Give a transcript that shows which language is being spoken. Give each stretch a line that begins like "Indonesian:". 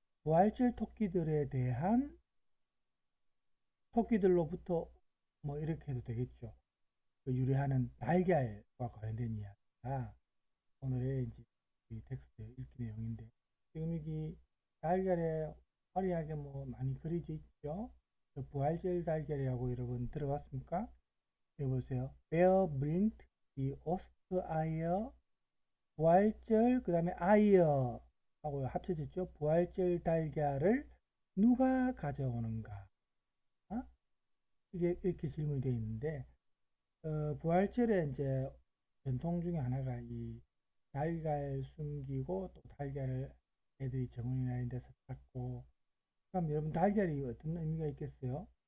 Korean: 부활절 토끼들에 대한 토끼들로부터 뭐 이렇게 해도 되겠죠. 그 유래하는 달걀과 관련된 이야기가 오늘의 이제 이 텍스트 읽기 내용인데 지금 여기 달걀에 화려하게 뭐 많이 그려져 있죠. 그 부활절 달걀이라고 여러분 들어봤습니까? 여기 보세요.
German: Wer bringt die Ostereier?
Korean: 부활절 그 다음에 아이어 하고 합쳐졌죠. 부활절 달걀을 누가 가져오는가? 어? 이게 이렇게 질문이 되어 있는데 부활절에 이제 전통 중에 하나가 이 달걀 숨기고 또 달걀을 애들이 정원이나 이런 데서 찾고 그럼 여러분 달걀이 어떤 의미가 있겠어요?